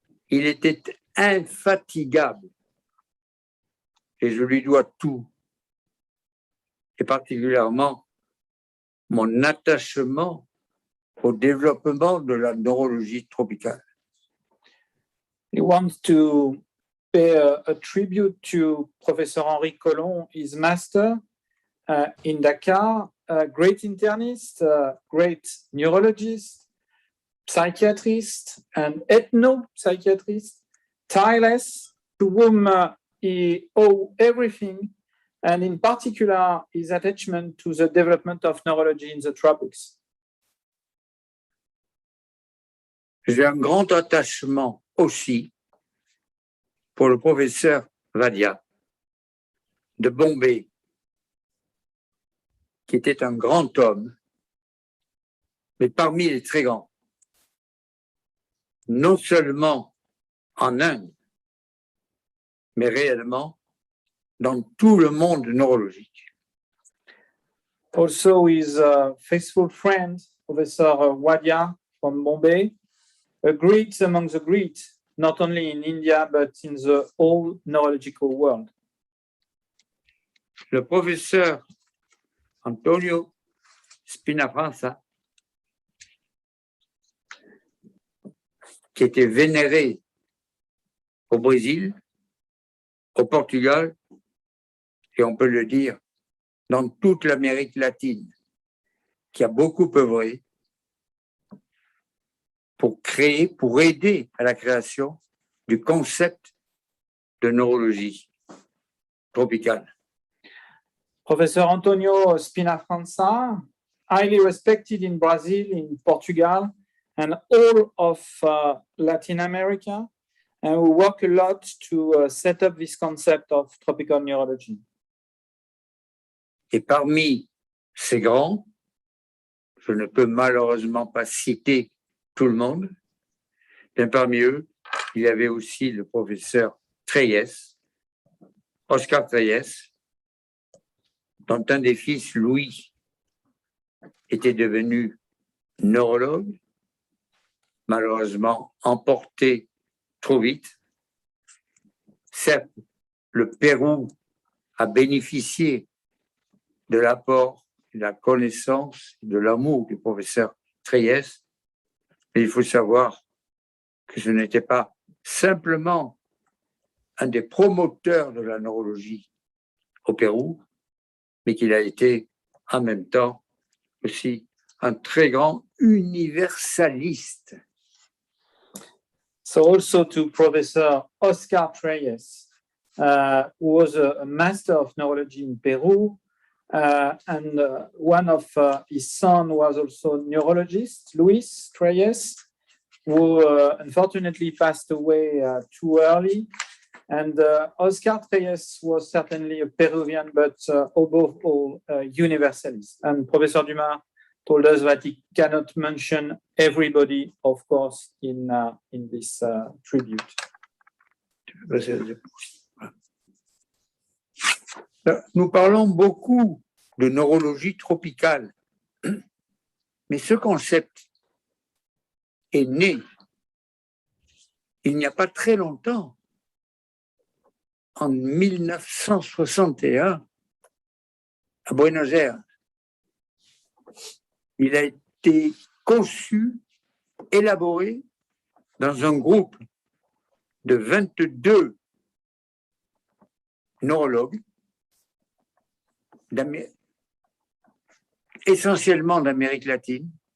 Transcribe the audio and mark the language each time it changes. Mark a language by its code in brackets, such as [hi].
[fr] Il était infatigable et je lui dois tout, et particulièrement mon attachement au développement de la neurologie tropicale. [en] He wants to pay a tribute to Professor Henri Collomb, his master in Dakar, a great internist, a great neurologist, psychiatrist, and ethno-psychiatrist, tireless, to whom he owed everything, and in particular his attachment to the development of neurology in the tropics. [fr] J'ai un grand attachement aussi pour le professeur Vadia de Bombay, qui était un grand homme, mais parmi les très grands, non seulement en Inde, mais réellement dans tout le monde neurologique. [en] Also his faithful friend, Professor Wadia from Bombay, a great among the great, not only in India, but in the whole neurological world. [fr] Le professeur Antonio Spinafranca, qui était vénéré au Brésil, au Portugal, et on peut le dire, dans toute l'Amérique latine, qui a beaucoup œuvré pour créer, pour aider à la création du concept de neurologie tropicale. [en] Professor Antonio Spinafranca, highly respected in Brazil, in Portugal, and all of Latin America, and we work a lot to set up this concept of tropical neurology. [fr] Et parmi ces grands, je ne peux malheureusement pas citer tout le monde, mais parmi eux, il y avait aussi le professeur Treyes, Oscar Treyes, dont un des fils, Louis, était devenu neurologue, malheureusement emporté trop vite. Certes, le Pérou a bénéficié de l'apport, de la connaissance, de l'amour du professeur Treyes, mais il faut savoir que ce n'était pas simplement un des promoteurs de la neurologie au Pérou, mais qu'il a été en même temps aussi un très grand universaliste. [en] So also to Professor Oscar Treyes, who was a master of neurology in Peru, and one of his sons was also a neurologist, Luis Treyes, who unfortunately passed away too early. And Oscar Treyes was certainly a Peruvian, but above all, a universalist. And Professor Dumas told us that he cannot mention everybody, of course, in this tribute. [fr] Nous parlons beaucoup de neurologie tropicale, mais ce concept est né il n'y a pas très longtemps, en 1961, à Buenos Aires, il a été conçu, élaboré dans un groupe de 22 neurologues, essentiellement d'Amérique latine.